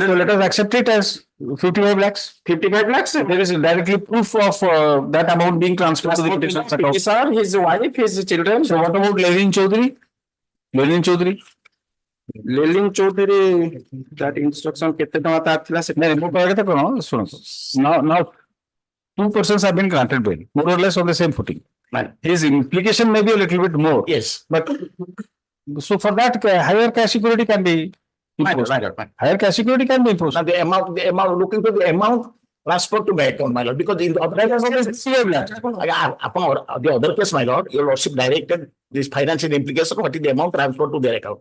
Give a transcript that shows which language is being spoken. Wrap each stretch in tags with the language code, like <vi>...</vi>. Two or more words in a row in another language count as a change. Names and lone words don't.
<en>So let us accept it as 55 lakhs. 55 lakhs. There is directly proof of that amount being transferred to the petitioner's account. Sir, his wife, his children. So what about Lenin Chaudhry? Lenin Chaudhry, that instruction</en> <or>kete tama ta thila se</or> <en>now 2 persons have been granted bail, more or less on the same footing. His implication may be a little bit more. Yes. But so for that, higher cash security can be imposed. Higher cash security can be imposed. Now the amount, looking to the amount transferred to my account, my lord, because in the other case, the other case, my lord, your lordship directed this financial implication, what is the amount transferred to their account.</en>